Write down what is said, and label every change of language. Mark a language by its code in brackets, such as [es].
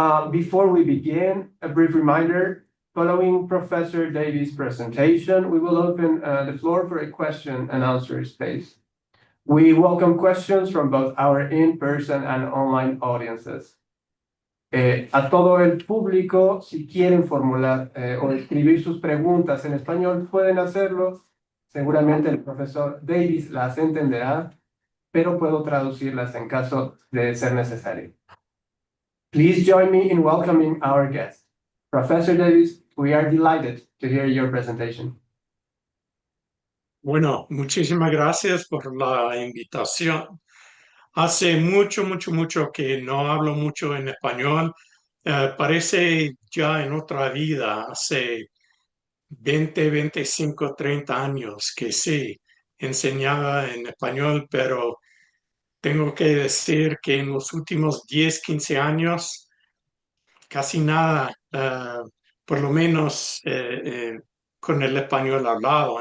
[en] Before we begin, a brief reminder. Following Professor Davies' presentation, we will open the floor for a question and answer space. We welcome questions from both our in-person and online audiences. [es] A todo el público, si quieren formular o escribir sus preguntas en español, pueden hacerlo. Seguramente el profesor Davies las entenderá, pero puedo traducirlas en caso de ser necesario. [en] Please join me in welcoming our guest. Professor Davies, we are delighted to hear your presentation. [es] Bueno, muchísimas gracias por la invitación. Hace mucho que no hablo mucho en español. Parece ya en otra vida, hace 20, 25, 30 años que sí enseñaba en español, pero tengo que decir que en los últimos 10, 15 años casi nada, por lo menos con el español hablado.